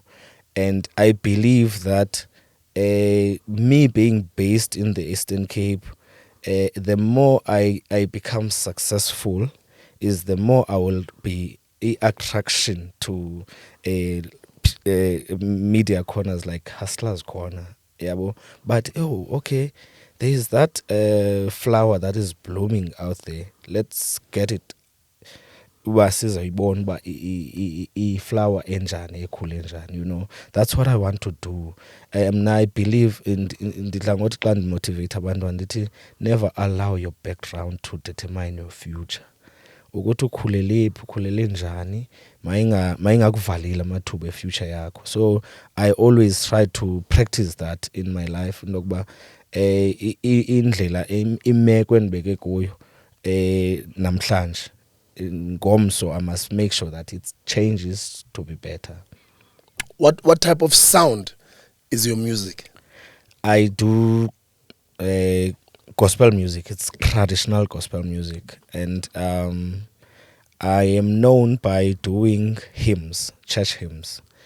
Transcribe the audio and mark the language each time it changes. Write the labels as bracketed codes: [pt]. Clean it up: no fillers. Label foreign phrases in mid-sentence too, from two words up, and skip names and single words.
[en] And I believe that me being based in the Eastern Cape, the more I become successful, is the more I will be a attraction to media corners like Hustlers Corner. Yeah, but okay, there is that flower that is blooming out there. Let's get it. [xh] Uba sizoyibona uba i-flower enjani ekhule enjani, [en] you know. That's what I want to do. I believe [xh] ndidla ngothi xa ndimotivate abantwana ndithi [en] never allow your background to determine your future. [xh] Ukuthi ukhulele phi, ukhulele njani, mayingakuvalile amathuba efuture yakho. [en] So I always try to practice that in my life, [xh] intokuba indlela imeko endibeke kuyo namhlanje ngomso [en] I must make sure that it changes to be better. What type of sound is your music? I do gospel music. It's traditional gospel music, and I am known by doing hymns, church hymns.